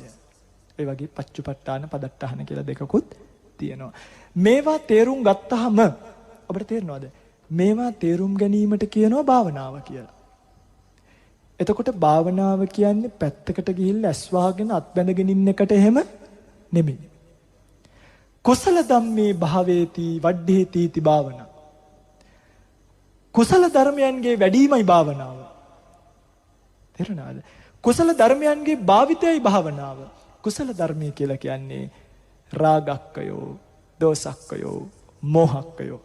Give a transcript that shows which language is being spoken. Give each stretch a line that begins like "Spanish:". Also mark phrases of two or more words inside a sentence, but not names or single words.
Sinhala: ඒ වගේ පච්චුපට්ඨාන පදට්ඨාන කියලා දෙකකුත් තියෙනවා. මේවා තේරුම් ගත්තාම අපිට තේරෙනවද? මේවා තේරුම් ගැනීමට කියනවා භාවනාව කියලා. එතකොට භාවනාව කියන්නේ පැත්තකට ගිහිල්ලා ඇස් වහගෙන අත් බැඳගෙන ඉන්න එකට එහෙම නෙමෙයි.
Pali: කුසල ධම්මේ භාවේති වඩ්ඩේති ති භාවනා.
Sinhala: කුසල ධර්මයන්ගේ වැඩිමයි භාවනාව. තේරුණාද? කුසල ධර්මයන්ගේ භාවිතයයි භාවනාව. කුසල ධර්මයේ කියලා කියන්නේ රාගක්කයෝ, දෝසක්කයෝ, මෝහක්කයෝ.